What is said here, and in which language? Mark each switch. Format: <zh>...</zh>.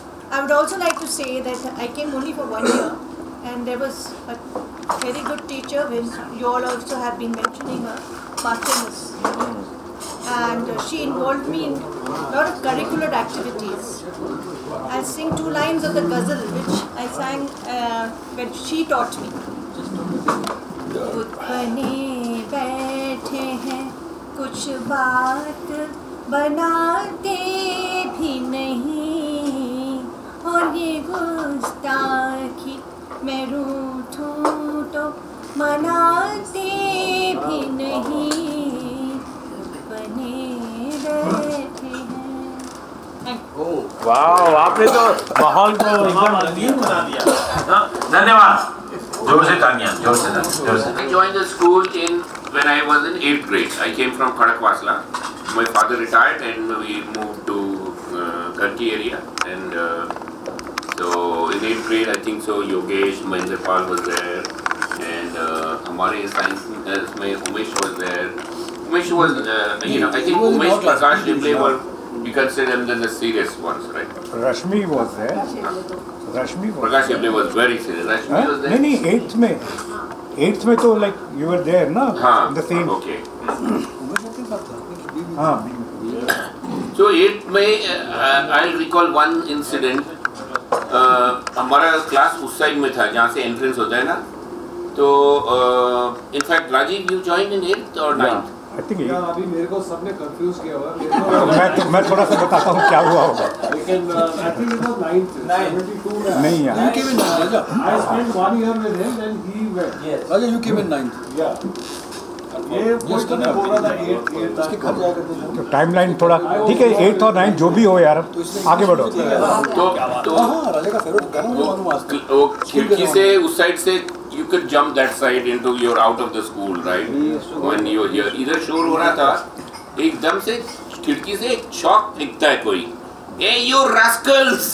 <en>I would also like to say that I came only for 1 year, and there was a very good teacher, when you all also have been mentioning her, Martinez. And she involved me in a lot of curricular activities. I'll sing 2 lines of the ghazal which I sang when she taught me.</en> <hi>खुद बने बैठे हैं, कुछ बात बनाते भी नहीं, और ये गुस्ताखी मैं रूठूं तो मनाते भी नहीं, बने बैठे हैं। वाह, आपने तो माहौल को एकदम रंगीन बना दिया। धन्यवाद। जोर से तालियां, जोर से।</hi> <en>I joined the school when I was in 8th grade. I came from Khadakwasla. My father retired and we moved to Karki area, and so in 8th grade I think so Yogesh Mahendrapal was there, and हमारे science में Umesh was there. Umesh was I think Umesh, Prakash, Jubilee were, we consider them the serious ones, right? Rashmi was there. Prakash Jubilee was very serious. Rashmi was there.</en> <hi>नहीं 8th में तो</hi> <en>like you were there</en> <hi>ना? हाँ.</hi> <en>The same. Okay.</en> <hi>हाँ.</hi> <en>So 8th में I recall one incident.</en> <hi>हमारा class उस side में था जहाँ से एंट्रेंस होता है ना, तो in fact Rajiv</hi> <en>you joined in 8th or 9th? I think</en> <hi>अभी मेरे को सबने कंफ्यूज किया हुआ मैं थोड़ा सा बताता हूँ क्या हुआ होगा। लेकिन</hi> <en>I think it was 9th, 72 में।</en> <hi>नहीं यार।</hi> <en>You came in 9th, Raja. I spent 1 year with him and he went. Yes. Raja, you came in 9th. Yeah.</en> <hi>ये कोई तो नहीं बोल रहा था 8th इसके घर जाकर तो टाइमलाइन थोड़ा ठीक है, 8th और 9th जो भी हो यार, आगे बढ़ो। तो खिड़की से उस साइड से</hi> <en>you could jump that side into you're out of the school, right? When you're here,</en> <hi>इधर शोर हो रहा था एकदम से खिड़की से एक चौक दिखता है कोई,</hi> <en>Hey, you rascals!</en>